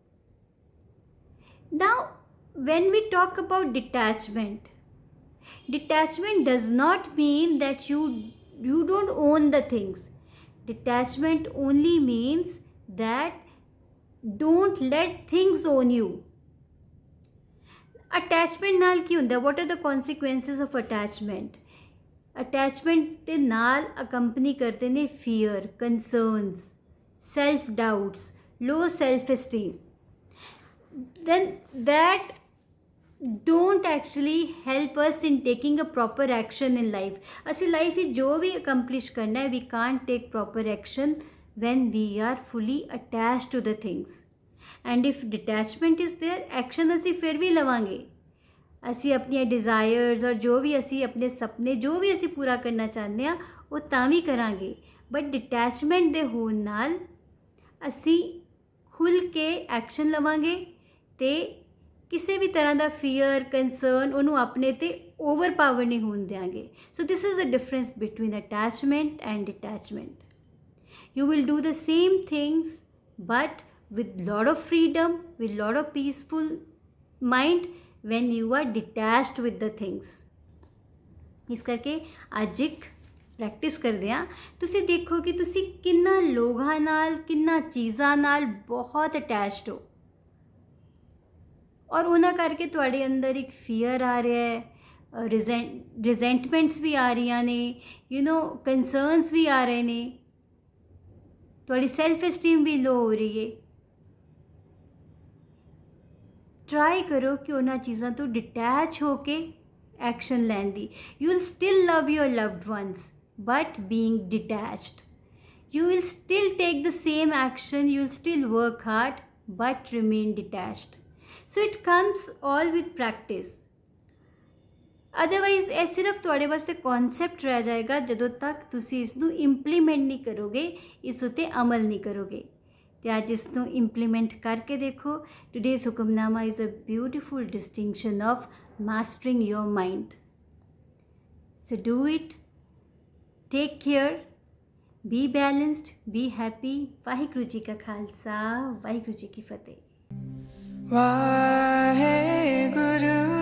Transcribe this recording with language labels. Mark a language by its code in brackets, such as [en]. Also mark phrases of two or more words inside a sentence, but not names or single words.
[en] Now when we talk about detachment does not mean that you don't own the things. Detachment only means that don't let things own you. [pa] Attachment ਨਾਲ ਕੀ ਹੁੰਦਾ? [en] What are the consequences of attachment? Attachment [pa] ਦੇ ਨਾਲ [en] accompany [pa] ਕਰਦੇ ਨੇ [en] fear, concerns, self doubts, low self esteem. Then that don't actually help us in taking a proper action in life. [pa] ਅਸੀਂ ਲਾਈਫ ਵਿੱਚ ਜੋ ਵੀ accomplish ਕਰਨਾ ਹੈ, [en] we can't take proper action when we are fully attached to the things. And if detachment is there, action [pa] ਅਸੀਂ ਫਿਰ ਵੀ ਲਵਾਂਗੇ. ਅਸੀਂ ਆਪਣੀਆਂ ਡਿਜ਼ਾਇਰਸ ਔਰ ਜੋ ਵੀ ਅਸੀਂ ਆਪਣੇ ਸੁਪਨੇ ਜੋ ਵੀ ਅਸੀਂ ਪੂਰਾ ਕਰਨਾ ਚਾਹੁੰਦੇ ਹਾਂ ਉਹ ਤਾਂ ਵੀ ਕਰਾਂਗੇ. ਬਟ ਡਿਟੈਚਮੈਂਟ ਦੇ ਹੋਣ ਨਾਲ ਅਸੀਂ ਖੁੱਲ੍ਹ ਕੇ ਐਕਸ਼ਨ ਲਵਾਂਗੇ ਅਤੇ ਕਿਸੇ ਵੀ ਤਰ੍ਹਾਂ ਦਾ [en] fear concern [pa] ਉਹਨੂੰ ਆਪਣੇ 'ਤੇ ਓਵਰਪਾਵਰ ਨਹੀਂ ਹੋਣ ਦਿਆਂਗੇ. [en] So this is the difference between attachment and detachment. You will do the same things but with lot of freedom, with lot of peaceful mind when you are detached with the things. [pa] ਇਸ ਕਰਕੇ ਅੱਜ ਇੱਕ ਪ੍ਰੈਕਟਿਸ ਕਰਦੇ ਹਾਂ। ਤੁਸੀਂ ਦੇਖੋ ਕਿ ਤੁਸੀਂ ਕਿੰਨਾ ਲੋਕਾਂ ਨਾਲ, ਕਿੰਨਾ ਚੀਜ਼ਾਂ ਨਾਲ ਬਹੁਤ ਅਟੈਚਡ ਹੋ, ਔਰ ਉਹਨਾਂ ਕਰਕੇ ਤੁਹਾਡੇ ਅੰਦਰ ਇੱਕ ਫੀਅਰ ਆ ਰਿਹਾ ਹੈ, ਰਿਜ਼ੈਂਟਮੈਂਟਸ ਵੀ ਆ ਰਹੀਆਂ ਨੇ, ਕੰਸਰਨਸ ਵੀ ਆ ਰਹੇ ਨੇ, ਤੁਹਾਡੀ [en] self esteem [pa] ਵੀ ਲੋ ਹੋ ਰਹੀ ਹੈ। ਟਰਾਈ ਕਰੋ ਕਿ ਉਹਨਾਂ ਚੀਜ਼ਾਂ ਤੋਂ ਡਿਟੈਚ ਹੋ ਕੇ ਐਕਸ਼ਨ ਲੈਣ ਦੀ। [en] You will still love your loved ones but being detached. You will still take the same action, you will still work hard but remain detached. So it comes all with practice. [pa] ਅਦਰਵਾਈਜ਼ ਇਹ ਸਿਰਫ ਤੁਹਾਡੇ ਵਾਸਤੇ ਕਨਸੈਪਟ ਰਹਿ ਜਾਏਗਾ ਜਦੋਂ ਤੱਕ ਤੁਸੀਂ ਇਸ ਨੂੰ ਇੰਪਲੀਮੈਂਟ ਨਹੀਂ ਕਰੋਗੇ, ਇਸ ਉੱਤੇ ਅਮਲ ਨਹੀਂ ਕਰੋਗੇ। ਤੇ ਅੱਜ ਇਸ ਨੂੰ ਇੰਪਲੀਮੈਂਟ ਕਰਕੇ ਦੇਖੋ। [en] Today's ਹੁਕਮਨਾਮਾ is a beautiful distinction of mastering your mind। So do it. Take care, be balanced, be happy. [pa] ਵਾਹਿਗੁਰੂ ਜੀ ਕਾ ਖਾਲਸਾ, ਵਾਹਿਗੁਰੂ ਜੀ ਕੀ ਫਤਿਹ। ਵਾਹਿਗੁਰੂ